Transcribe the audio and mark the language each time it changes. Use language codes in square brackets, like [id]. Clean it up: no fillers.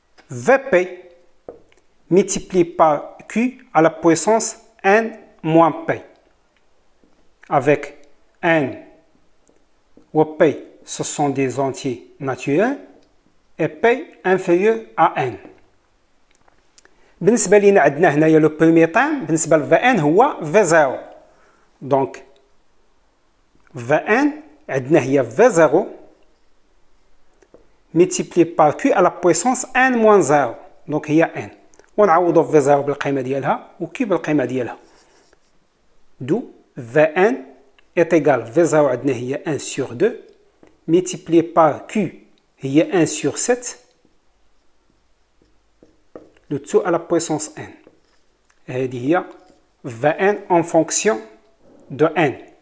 [fr] Vp multiplié par Q à la puissance n moins P. Avec n ou P, ce sont des entiers naturels, et P inférieur à n. [ar] بالنسبة لنا عندنا هنايا لو بروميير تيرم بالنسبة ل Vn هو V0. [fr] دونك Vn عندنا هي V0 multiplié par Q à la puissance n moins 0. [ar] دونك هي n. ونعوضوا V0 بالقيمة ديالها و Q بالقيمة ديالها. [fr] دو Vn est égal V0 عندنا هي 1 sur 2 multiplié par Q هي 1 sur 7 le tout à la puissance n. هذه هي Vn en fonction de n.